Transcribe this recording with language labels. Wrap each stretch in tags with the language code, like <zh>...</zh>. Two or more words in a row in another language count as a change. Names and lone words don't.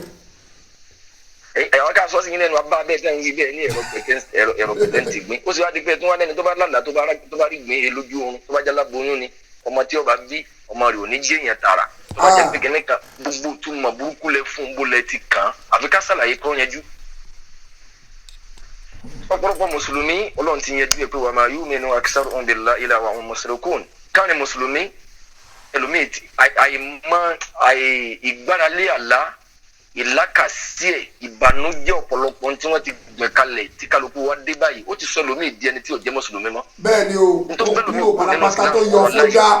<yo>ẹ̀wọ̀n ká sọ́ọ̀sì yín lẹ́nu abá bẹ́ẹ̀ tẹ́ ń wí bẹ́ẹ̀ ní ẹ̀rọ pètè ń tìgbín ó sì wá di pé tí wọ́n lẹ́ni tó bá lálàá tó bá rí ìgbín lójú oorun tó bá jálá boyún ni ọmọ tí ó bá bí ọmọ rẹ̀ ò ní jẹ́ èèyàn tààrà tó bá jẹ́ pé kìnìún kan gbogbo túmọ̀ burúkú lẹ fún bólẹ̀ ti kàn án àfi ká ṣàlàyé kó yanjú. ọ̀pọ̀lọpọ̀ mùsùlùmí Ọlọ́run ti yanjú ẹ̀ pé</yo> <ar>وما يؤمن أكثرهم بالله إلا وهم مشركون</ar> <yo>káwọn ni mùsùlùmí ẹlòmíì ìgbáralé àlá ìlàkàsí ẹ̀ ìbànújẹ́ ọ̀pọ̀lọpọ̀ tí wọ́n ti gbẹ̀ kalẹ̀ tí kálukú wa dé báyìí ó ti sọ ẹlòmíì di ẹni tí ò jẹ́ mùsùlùmí mọ́. bẹ́ẹ̀ ni o ó kúrò pátápátá tó yọ fúdà.</yo>